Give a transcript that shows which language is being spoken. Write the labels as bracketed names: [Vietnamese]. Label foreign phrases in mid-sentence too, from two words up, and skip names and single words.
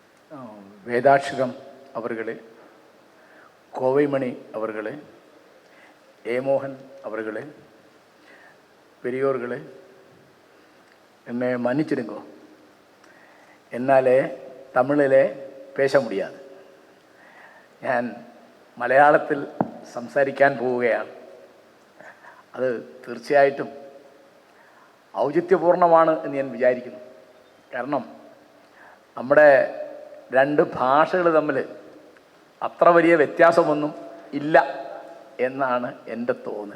[Tamil] வேதாட்சகம் அவர்களே, கோவைமணி அவர்களே, ஏமோகன் அவர்களே, பெரியோர்களே, என்னை மன்னிச்சிடுங்கோ. என்னாலே தமிழிலே பேச முடியாதே. [Malayalam] ഞാൻ മലയാളത്തിൽ സംസാരിക്കാൻ പോവുകയാണ്. അത് തീർച്ചയായിട്ടും ഔചിത്യപൂർണമാണ് എന്ന് ഞാൻ വിചാരിക്കുന്നു. കാരണം നമ്മുടെ രണ്ട് ഭാഷകൾ തമ്മിൽ അത്ര വലിയ വ്യത്യാസമൊന്നും ഇല്ല എന്നാണ് എൻ്റെ തോന്നൽ.